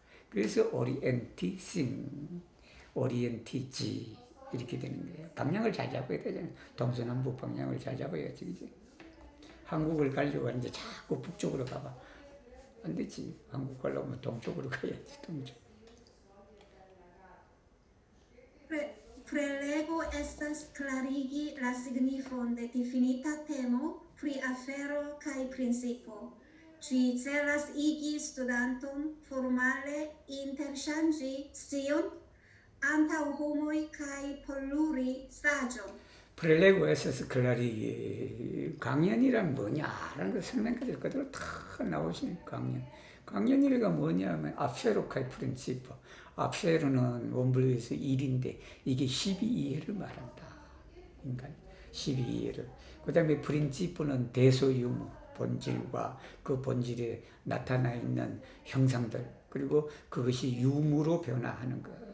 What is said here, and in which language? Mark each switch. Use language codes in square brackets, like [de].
[ko] 그래서 오리엔티신, 오리엔티지 이렇게 되는 거예요. 방향을 잘 잡아야 되잖아요. 동서남북 방향을 잘 잡아야지. 그죠? 한국을 가려고 하는데 자꾸 북쪽으로 가봐. 안 되지. 한국 가려면 동쪽으로 가야지. 동쪽. [eo] Prelego estas klarigi la signifon de difinita temo pri afero kaj principo. Ĝi celas igi studanton formale interŝanĝi scion antaŭ homoj kaj polluri saĝon. [ko] 프렐레고 에세스 클라리 강연이란 뭐냐라는 걸 설명까지 그대로 다 나오시는 강연. 강연이가 뭐냐면 앞세로카이 프린시퍼. 앞세로는 원불교에서 1인데 이게 12이해를 말한다. 인간 12이해를. 그 다음에 프린시퍼는 대소유무, 본질과 그 본질에 나타나 있는 형상들, 그리고 그것이 유무로 변화하는 것.